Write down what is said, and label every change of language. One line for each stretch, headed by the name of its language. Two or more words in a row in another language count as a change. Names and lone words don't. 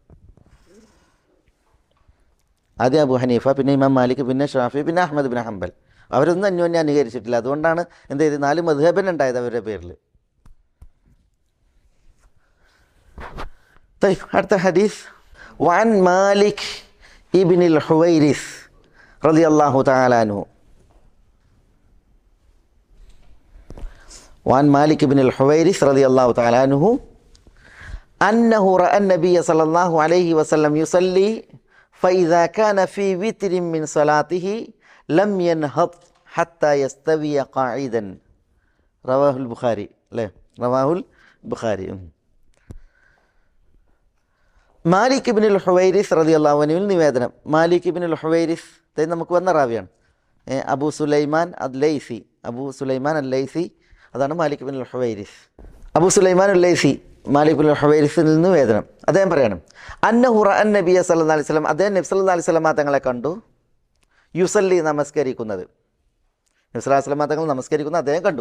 Malayalam: ആദ്യം അബൂ ഹനീഫ, പിന്നെ ഇമാം മാലിക്, പിന്നെ ഷാഫി, പിന്നെ അഹ്മദ് ബിൻ ഹംബൽ, അവരൊന്നും അന്യോന്യം അനുകരിച്ചിട്ടില്ല. അതുകൊണ്ടാണ് എന്ത് ചെയ്ത് 4 മദ്ഹബൻ ഉണ്ടായത് അവരുടെ പേരിൽ. അടുത്ത ഹദീസ്
Arabic: وعن مالك ابن الحويرث رضي الله تعالى عنه. وعن مالك بن الحويرث رضي الله تعالى عنه أنه رأى النبي صلى الله عليه وسلم يصلي فإذا كان في وتر من صلاته لم ينهض حتى يستوي قاعدا. رواه البخاري.
Malayalam: മാലിക് ഇബ്നുൽ ഹുവൈരിസ് റളിയല്ലാഹു അൻഹുവിൽ നിവേദനം. മാലിക് ഇബ്നുൽ ഹുവൈരിസ് നമുക്ക് വന്ന റാവിയാണ്. അബൂ സുലൈമാൻ അൽ-ലൈസി, അബൂ സുലൈമാൻ അൽ-ലൈസി, അതാണ് മാലിക് ഇബ്നുൽ ഹുവൈരിസ്. അബൂ സുലൈമാൻ അൽ-ലൈസി മാലിക് ഇബ്നുൽ ഹുവൈരിസിൽ നിന്ന് നിവേദനം. അദ്ദേഹം പറയണം,
Arabic: أنه رأى النبي صلى الله عليه وسلم,
Malayalam: അദ്ദേഹം നബി
Arabic: صلى الله عليه وسلم
Malayalam: തങ്ങളെ കണ്ടു, യുസല്ലി നമസ്കരിക്കുന്നത്, നബി
Arabic: صلى الله عليه وسلم
Malayalam: തങ്ങൾ നമസ്കരിക്കുന്നത് അദ്ദേഹം കണ്ടു.